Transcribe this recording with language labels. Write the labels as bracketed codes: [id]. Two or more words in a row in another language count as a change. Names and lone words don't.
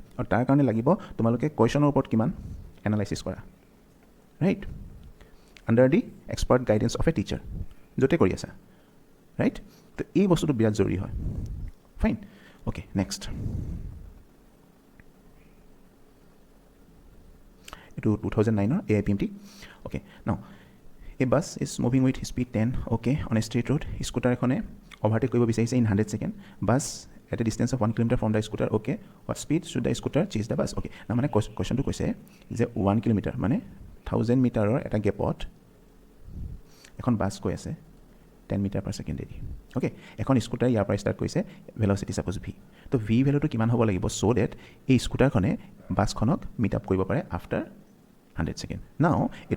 [as] আৰু তাৰ কাৰণে লাগিব তোমালোকে কুৱেশ্যনৰ ওপৰত কিমান এনালাইচিছ কৰা [en] right under the expert guidance of a teacher [as] য'তে কৰি আছা ৰাইট তো এই বস্তুটো বিৰাট জৰুৰী হয় [en] fine okay next [as] এইটো 2009 AIPMT [en] okay now a bus is moving with speed 10 okay on a straight road scooter [as] এখনে overtake কৰিব বিচাৰিছে in 100 [en] second bus at a distance of 1 kilometer from the scooter okay what speed should the scooter chase the bus okay now [as] মানে কোৱেশ্চনটো কৈছে যে 1 কিলোমিটাৰ মানে 1000 মিটাৰৰ এটা গেপত এখন বাস কৈ আছে 10 [en] meter per second [as] এৰি okay এখন স্কুটাৰ ইয়াৰ পৰা ষ্টাৰ্ট কৰিছে ভেলোচিটি সাপোজ v তো v ভ্যালুটো কিমান হ'ব লাগিব [en] so that [as] এই স্কুটাৰখনে বাসখনক [en] meet up [as] কৰিব পাৰে [en] after 100 second now [as] এটো